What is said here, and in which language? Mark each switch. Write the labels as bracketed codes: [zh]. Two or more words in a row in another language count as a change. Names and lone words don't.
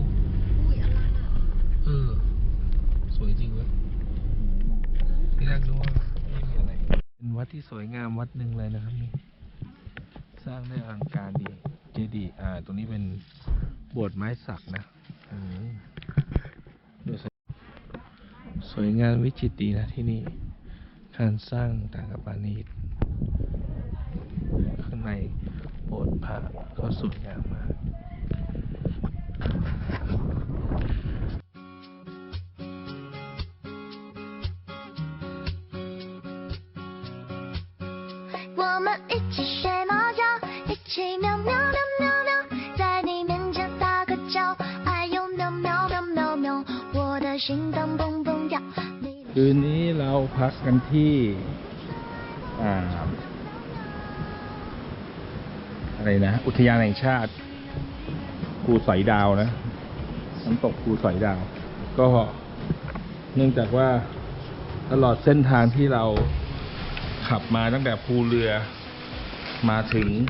[th] สวยจริงเว้ยที่แรกนึกว่าไม่มีอะไรเป็นวัดที่สวยงามวัดหนึ่งเลยนะครับนี่สร้างได้อลังการดีเจดีย์ตรงนี้เป็นโบสถ์ไม้สักนะสวยงามวิจิตรดีนะที่นี่การสร้างต่างกับปานีตข้างในโบสถ์พระก็สวยงามมาก [zh] 我们一起睡猫觉，一起喵喵喵喵喵，在你面前撒个娇，哎呦喵喵喵喵喵，我的心脏蹦蹦跳。 [th] คืนนี้เราพักกันที่อะไรนะอุทยานแห่งชาติภูสอยดาวนะน้ำตกภูสอยดาวก็เนื่องจากว่าตลอดเส้นทางที่เราขับมาตั้งแต่ภูเรือมาถึง